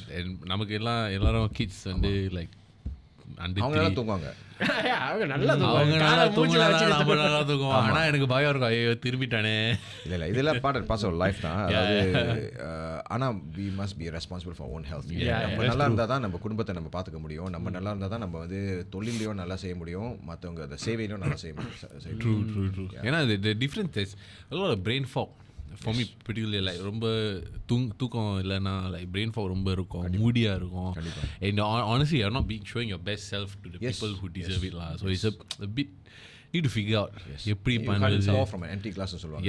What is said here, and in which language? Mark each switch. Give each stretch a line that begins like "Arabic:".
Tamil: and நமக்கு எல்லாரும் kids வந்து like அவங்க நல்லா தூங்குவாங்க. அவங்க நல்லா அவங்க நல்லா தூங்குவாங்க. ஆனால் எனக்கு பயம் இருக்கும், ஐயோ திரும்பிட்டானே. இல்லை இதெல்லாம் பார்ட் ஆஃப் லைஃப் தான். அதாவது ஆனால்
English: we must be responsible for our own health.
Tamil: நம்ம நல்லா இருந்தால் தான் நம்ம குடும்பத்தை நம்ம பார்த்துக்க முடியும். நம்ம நல்லா இருந்தால் தான் நம்ம வந்து தொழிலையும் நல்லா செய்ய முடியும், மற்றவங்க அந்த சேவையிலும் நல்லா செய்ய முடியும்.
English: True.
Tamil: ஏன்னா
English: the difference is a lot of brain fog. For me particularly, like
Tamil: ரொம்ப தூக்கம் இல்லைன்னா
English: like brain fog
Tamil: ரொம்ப இருக்கும், மூடியாக இருக்கும்.
English: And honestly you're not showing your best self to the people who deserve it lah. So it's a bit need to figure out
Tamil: எப்படி பண்ணுறது.
English: You can't from an empty glass
Tamil: சொல்லுவாங்க.